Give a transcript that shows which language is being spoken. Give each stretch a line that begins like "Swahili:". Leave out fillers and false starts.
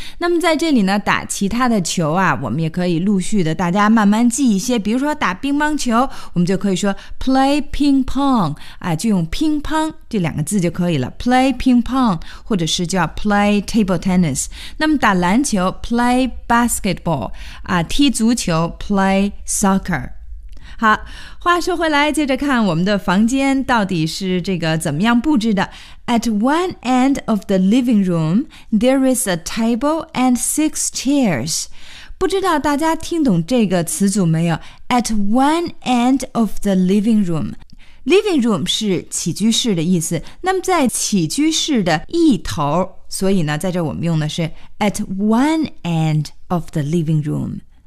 Chinese: 那么在这里呢，打其他的球啊，我们也可以陆续的大家慢慢记一些，比如说打乒乓球，我们就可以说
English: play ping pong
Chinese: 啊，就用乒乓这两个字就可以了。
English: Play ping pong
Chinese: 或者是叫
English: play table tennis.
Chinese: 那么打篮球
English: play basketball
Chinese: 啊，踢足球
English: play soccer。
Chinese: 好，话说回来，接着看我们的房间到底是这个怎么样布置的。
English: At one end of the living room there is a table and six chairs。
Chinese: 不知道大家听懂这个词组没有？
English: At one end of the living room，
Chinese: living room 是起居室的意思。那么在起居室的一头所以呢在这我们用的是
English: at one end of the living room.